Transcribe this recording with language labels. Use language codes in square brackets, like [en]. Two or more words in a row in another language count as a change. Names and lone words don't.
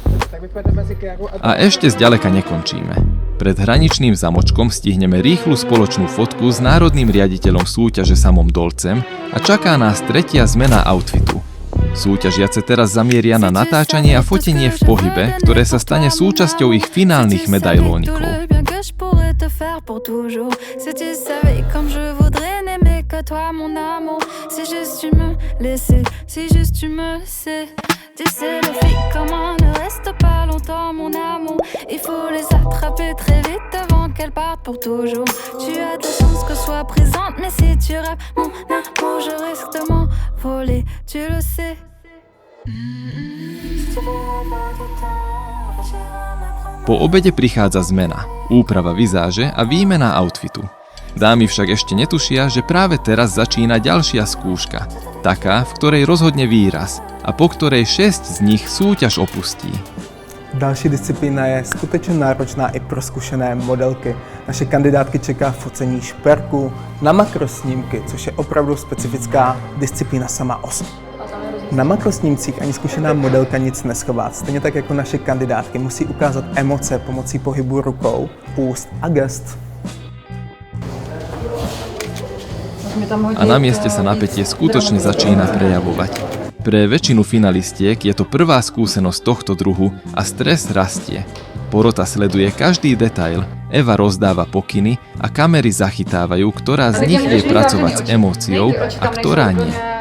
[sk] A ešte zďaleka nekončíme. Pred hraničným zamočkom stihneme rýchlu spoločnú fotku s národným riaditeľom súťaže Samom Dolcem a čaká nás tretia zmena outfitu. Súťažiace teraz zamieria na natáčanie a fotenie v pohybe, ktoré sa stane súčasťou ich finálnych medailónikov. [fr] Tu sais, les filles comme moi ne restent pas longtemps, mon amour. Il faut les attraper très vite avant qu'elles partent pour toujours. Tu as de la chance que je sois présente, mais si tu rappes mon amour, je risque de m'envoler, tu le sais. [sk] Po obede prichádza zmena, úprava vizáže a výmena outfitu. Dámy však ešte netušia, že práve teraz začína ďalšia skúška, taká, v ktorej rozhodne výraz a po ktorej 6 z nich súťaž opustí. [cs] Další disciplína je skutečně náročná i pro zkušené modelky. Naše kandidátky čeká focení šperku na makrosnímky, což je opravdu specifická disciplína sama o sobě. Na makrosnímcích ani zkušená modelka nic neschová. Stejně tak jako naše kandidátky musí ukázat emoce pomocí pohybu rukou, úst a gest. [sk] A na mieste sa napätie skutočne začína prejavovať. Pre väčšinu finalistiek je to prvá skúsenosť tohto druhu a stres rastie. Porota sleduje každý detail, Eva rozdáva pokyny a kamery zachytávajú, ktorá z nich vie pracovať s emóciou a ktorá nie.